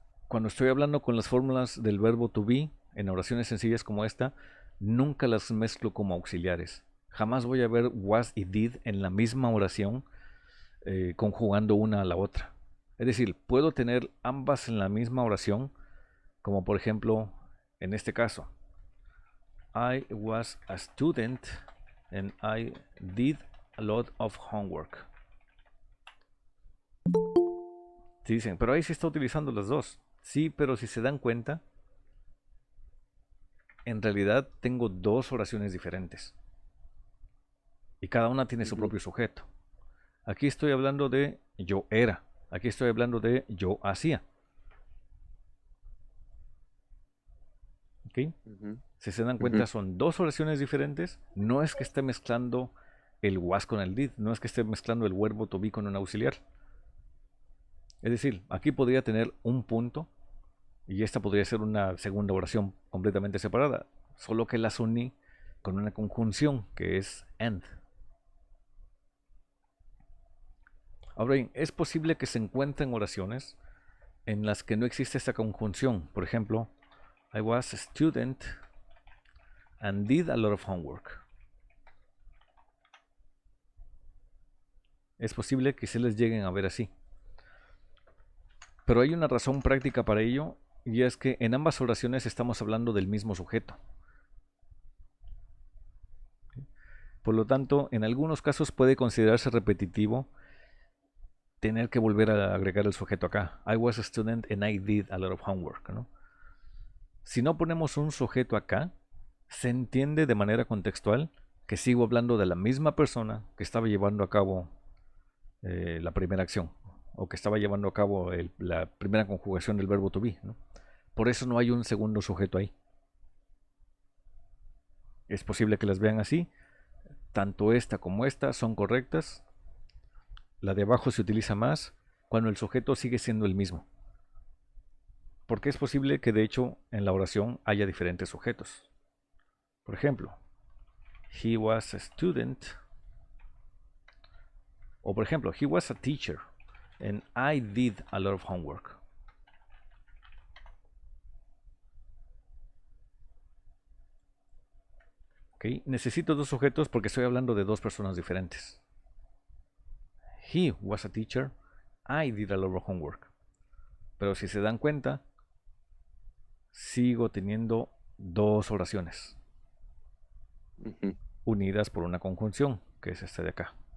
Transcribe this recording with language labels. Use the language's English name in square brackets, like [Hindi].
[Spanish] Cuando estoy hablando con las fórmulas del verbo to be en oraciones sencillas como esta, nunca las mezclo como auxiliares. Jamás voy a ver was y did en la misma oración conjugando una a la otra. Es decir, puedo tener ambas en la misma oración, como por ejemplo en este caso. [English] I was a student and I did a lot of homework. [Spanish] Sí, dicen, pero ahí se está utilizando las dos. Sí, pero si se dan cuenta, en realidad tengo dos oraciones diferentes. Y cada una tiene su propio sujeto. Aquí estoy hablando de yo era. Aquí estoy hablando de yo hacía. ¿Ok? Ujú. Si se dan cuenta, son dos oraciones diferentes. No es que esté mezclando el was con el did. No es que esté mezclando el verbo to be con un auxiliar. Es decir, aquí podría tener un punto y esta podría ser una segunda oración completamente separada. Solo que las uní con una conjunción que es and. Ahora bien, es posible que se encuentren oraciones en las que no existe esta conjunción. Por ejemplo, [English] I was a student and did a lot of homework. [Spanish] Es posible que se les lleguen a ver así. Pero hay una razón práctica para ello, y es que en ambas oraciones estamos hablando del mismo sujeto. Por lo tanto, en algunos casos puede considerarse repetitivo tener que volver a agregar el sujeto acá. [English] I was a student and I did a lot of homework, ¿no? [Spanish] Si no ponemos un sujeto acá, se entiende de manera contextual que sigo hablando de la misma persona que estaba llevando a cabo la primera acción, o que estaba llevando a cabo la primera conjugación del verbo to be, ¿no? Por eso no hay un segundo sujeto ahí. Es posible que las vean así. Tanto esta como esta son correctas. La de abajo se utiliza más cuando el sujeto sigue siendo el mismo. Porque es posible que de hecho en la oración haya diferentes sujetos. Por ejemplo, [English] he was a student. [Spanish] O por ejemplo, [English] he was a teacher and I did a lot of homework. ¿Okay? [Spanish] Necesito dos sujetos porque estoy hablando de dos personas diferentes. [English] He was a teacher, I did a lot of homework. [Spanish] Pero si se dan cuenta, sigo teniendo dos oraciones unidas por una conjunción, que es esta de acá.